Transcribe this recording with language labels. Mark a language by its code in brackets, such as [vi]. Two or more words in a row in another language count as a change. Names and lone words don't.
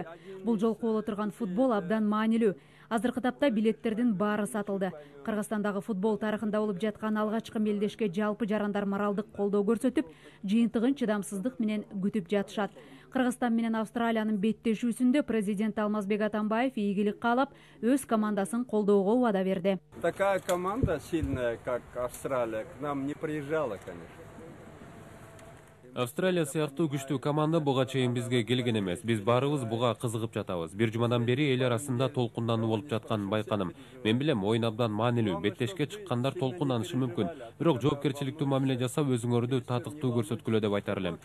[ky] Бул жолку боло турган футбол абдан маанилүү. Азыркы тапта билеттердин баары сатылды. Кыргызстандагы футбол тарыхында болуп жаткан алгачкы мелдешке жалпы жарандар моралдык колдоо көрсөтүп, жыйынтыгын чыдамсыздык менен күтүп жатышат. Кыргызстан менен Австралиянын беттешүүсүндө президент Алмазбек Атамбаев ийгилик каалап, өз командасын колдоого убада берди. [ru] Такая команда сильная, как Австралия, к нам не приезжала, конечно. [ky] Австралия сыяктуу күчтүү команда буга чейин бизге келген эмес. Биз баарыбыз буга кызыгып жатабыз. Бир жумадан бери эл арасында толкундануу болуп жатканын байкадым. Мен билем, оюн абдан маанилүү. Беттешке чыккандар толкунданышы мүмкүн. Бирок жоопкерчиликтүү мамиле жасап, өзүңөрдү татыктуу көрсөткүлө деп айтар элем.